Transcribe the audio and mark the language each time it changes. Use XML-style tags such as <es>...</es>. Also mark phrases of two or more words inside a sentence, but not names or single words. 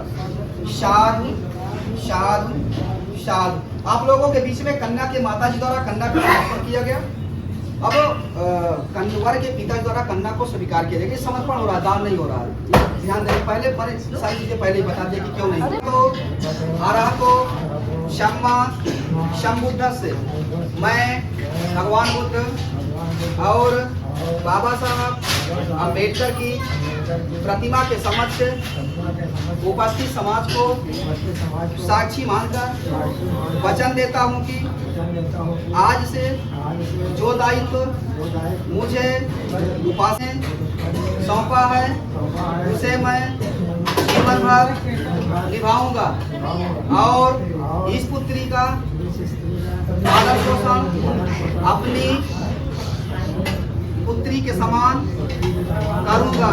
<hi>साधु साधु साधु। आप लोगों के बीच में कन्या के माता जी द्वारा कन्या का समर्पण किया गया। अब वर के पिता द्वारा कन्या को स्वीकार किया जाएगा। समर्पण हो रहा है, दान नहीं हो रहा है। ध्यान दें, पहले सारी चीजें पहले ही बता दिए कि क्यों नहीं।</hi> <pi>तो अरहतो सम्मा संबुद्धस्य।</pi> <hi>मैं भगवान बुद्ध और बाबा साहब अम्बेडकर की प्रतिमा के समक्ष उपस्थित समाज को साक्षी मानकर वचन देता हूँ कि आज से जो दायित्व मुझे उपासना सौंपा है उसे मैं जीवन भर निभाऊंगा और इस पुत्री का पालन पोषण अपनी पुत्री के समान करूंगा।</hi>